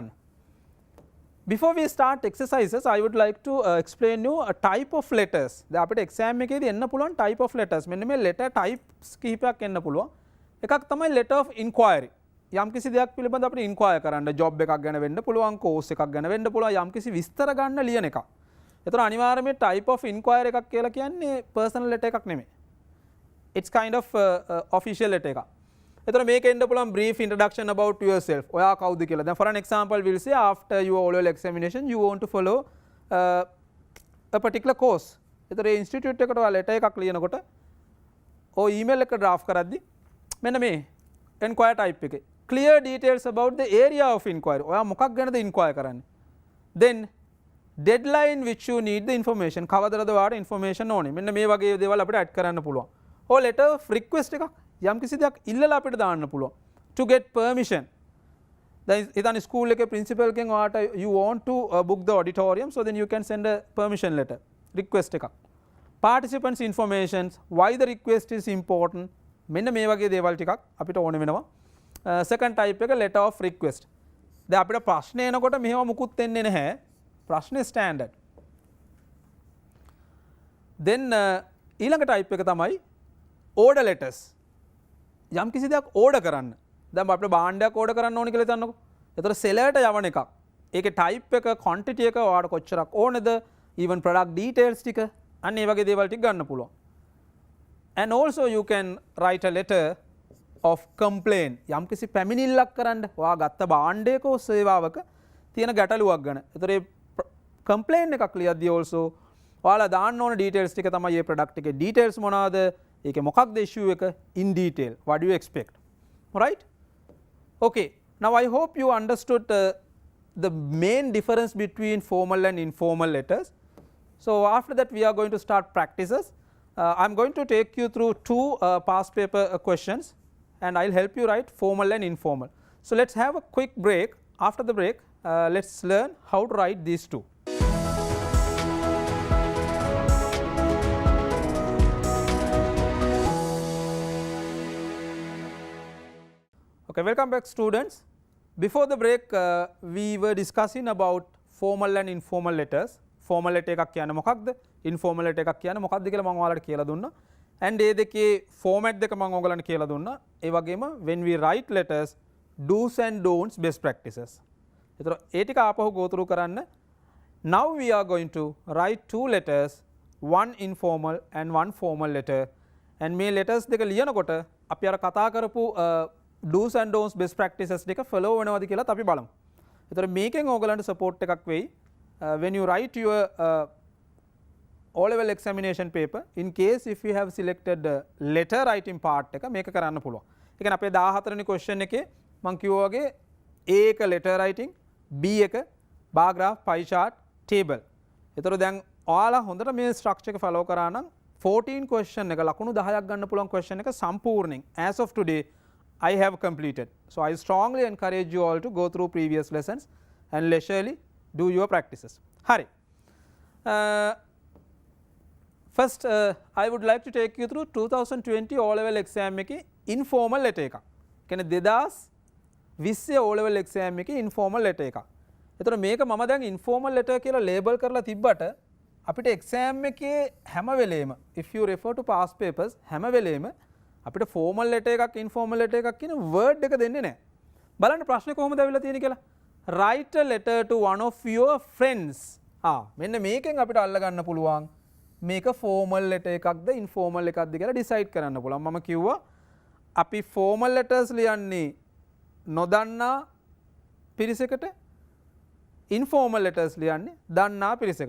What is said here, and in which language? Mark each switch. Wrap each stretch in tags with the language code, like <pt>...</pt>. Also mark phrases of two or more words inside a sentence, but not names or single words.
<en>Before we start exercises, I would like to explain you a type of letters.</en> <si>දැන් අපිට exam එකේදී එන්න පුළුවන්</si> <en>type of letters.</en> <si>මෙන්න මේ</si> <en>letter types</en> <si>කිහිපයක් එන්න පුළුවන්. එකක් තමයි</si> <en>letter of inquiry.</en> <si>යම්කිසි දෙයක් පිළිබඳව අපිට inquire කරන්න, job එකක් ගැන වෙන්න පුළුවන්, course එකක් ගැන වෙන්න පුළුවන්, යම්කිසි විස්තර ගන්න ලියන එකක්. ඒතර අනිවාර්යයෙන්ම</si> <en>type of inquiry</en> <si>එකක් කියලා කියන්නේ</si> <en>personal letter</en> <si>එකක් නෙමෙයි.</si> <en>It's kind of official letter</en> <si>එකක්. එතන මේක එන්න පුළුවන්</si> <en>brief introduction about yourself.</en> <si>ඔයා කවුද කියලා.</si> <en>දැන් for an example we'll say after your O-level examination you want to follow a particular course.</en> <si>එතන ඒ institute එකට ඔයා letter එකක් ලියනකොට ඔය email එක draft කරද්දි මෙන්න මේ</si> <en>enquire type</en> <si>එකේ</si> <en>clear details about the area of inquiry.</en> <si>ඔයා මොකක් ගැනද inquire කරන්නේ.</si> <en>then deadline which you need the information.</en> <si>කවදද ඔයාට information ඕනේ. මෙන්න මේ වගේ දේවල් අපිට add කරන්න පුළුවන්. ඔය</si> <en>letter of request</en> <si>එකක් යම් කිසි දෙයක් ඉල්ලලා අපිට දාන්න පුළුවන්.</si> <en>to get permission.</en> <si>දැන් හිතන්න ස්කූල් එකේ principal කෙන් ඔයාට</si> <en>you want to book the auditorium, so then you can send a permission letter, request එකක්. participants informations, why the request is important.</en> <si>මෙන්න මේ වගේ දේවල් ටිකක් අපිට ඕන වෙනවා.</si> <en>second type</en> <si>එක</si> <en>letter of request.</en> <si>දැන් අපිට ප්‍රශ්න එනකොට මෙහෙම මුකුත් එන්නේ නැහැ. ප්‍රශ්නේ standard. then ඊළඟ type එක තමයි</si> <en>order letters.</en> <si>යම් කිසි දෙයක් ඕඩර් කරන්න. දැන් අපිට භාණ්ඩයක් ඕඩර් කරන්න ඕනි කියලා හිතන්නකෝ. ඒතර සෙලර්ට යවන එකක්. ඒකේ type එක, quantity එක ඔයාලට කොච්චරක් ඕනේද, even</si> <en>product details</en> <si>ටික අන්න ඒ වගේ දේවල් ටික ගන්න පුළුවන්.</si> <en>and also you can write a letter of complaint.</en> <si>යම් කිසි පැමිණිල්ලක් කරන්න. ඔයා ගත්ත භාණ්ඩයක සේවාවක තියෙන ගැටලුවක් ගැන. ඒතර ඒ complaint එකක් ලියද්දී also ඔයාලා දාන්න ඕන details ටික තමයි මේ product එකේ details මොනවාද, ඒකේ මොකක්ද issue එක</si> <en>in detail, what do you expect, right? okay, now I hope you understood the main difference between formal and informal letters. so after that we are going to start practices. I'm going to take you through two past paper questions and I'll help you write formal and informal. so let's have a quick break. After the break let's learn how to write these two. Okay, welcome back students. Before the break we were discussing about formal and informal letters. formal letter</en> <si>එකක් කියන්නේ මොකක්ද,</si> <en>informal letter</en> <si>එකක් කියන්නේ මොකක්ද කියලා මම ඔයාලට කියලා දුන්නා. and ඒ දෙකේ format දෙක මම ඔයගලන්ට කියලා දුන්නා. ඒ වගේම</si> <en>when we write letters, do's and don'ts, best practices.</en> <si>ඒතර ඒ ටික ආපහු</si> <en>go through</en> <si>කරන්න.</si> <en>Now we are going to write two letters, one informal and one formal letter.</en> <si>And මේ letters දෙක ලියනකොට අපි අර කතා කරපු</si> <en>do's and don'ts best practices</en> <si>දෙක follow වෙනවද කියලාත් අපි බලමු. ඒතර මේකෙන් ඕගලන්ට support එකක් වෙයි.</si> <en>When you write your O-level examination paper, in case if you have selected letter writing part</en> <si>එක මේක කරන්න පුළුවන්. ඒ කියන්නේ අපේ 14 වෙනි question එකේ මම කිව්වා වගේ A එක</si> <en>letter writing,</en> <si>B එක</si> <en>bar graph, pie chart, table.</en> <si>ඒතර දැන් ඔයාලා හොඳට මේ structure එක follow කරා නම් 14 question එක ලකුණු 10ක් ගන්න පුළුවන් question එක සම්පූර්ණයෙන්</si> <en>as of today I have completed. So I strongly encourage you all to go through previous lessons and leisurely do your practices. Hari. First I would like to take you through 2020 O-level exam එකේ informal letter එකක්.</en> <si>කියන්නේ 2020</si> <en>O-level exam</en> <si>එකේ</si> <en>informal letter</en> <si>එකක්. ඒතර මේක මම දැන්</si> <en>informal letter</en> <si>කියලා label කරලා තිබ්බට අපිට exam එකේ හැම වෙලේම</si> <en>if you refer to past papers</en> <si>හැම වෙලේම අපිට</si> <en>formal letter</en> <si>එකක්</si> <en>informal letter</en> <si>එකක් කියන word එක දෙන්නේ නැහැ. බලන්න ප්‍රශ්නේ කොහොමද අවිලා තියෙන්නේ කියලා.</si> <en>Write a letter to one of your friends.</en> <si>මෙන්න මේකෙන් අපිට අල්ල ගන්න පුළුවන් මේක</si> <en>formal letter</en> <si>එකක්ද informal එකක්ද කියලා decide කරන්න පුළුවන්. මම කිව්වා අපි</si> <en>formal letters</en> <si>ලියන්නේ නොදන්නා පිරිසකට,</si> <en>informal letters</en> <si>ලියන්නේ දන්නා පිරිසකට.</si>